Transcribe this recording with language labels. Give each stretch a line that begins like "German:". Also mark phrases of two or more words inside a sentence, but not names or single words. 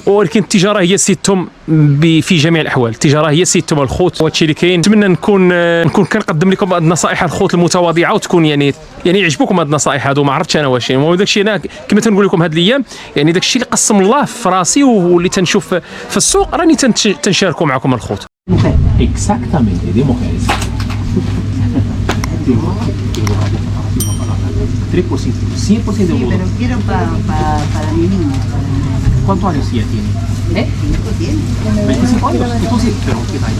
Arabic: ولكن التجاره هي سيتهم في جميع الاحوال، التجاره هي سيتهم الخوت، وهذا الشيء اللي كاين. نتمنى نكون كنقدم لكم هذه النصائح الخوت المتواضعه، وتكون يعني يعجبوكم هذه النصائح هذو. ما عرفتش انا واش هو داك الشيء. انا كما تنقول لكم هذه الايام، يعني داك الشيء اللي قسم الله في راسي واللي تنشوف في السوق راني تنشاركوا معكم الخوت.
Spanish: Exactamente, de mujeres. 3%, 100% de Sí, bono. pero quiero para mi niña. ¿Cuántos años ya tiene? ¿Cinco tiene? 25 años. Entonces, pero ¿qué talla?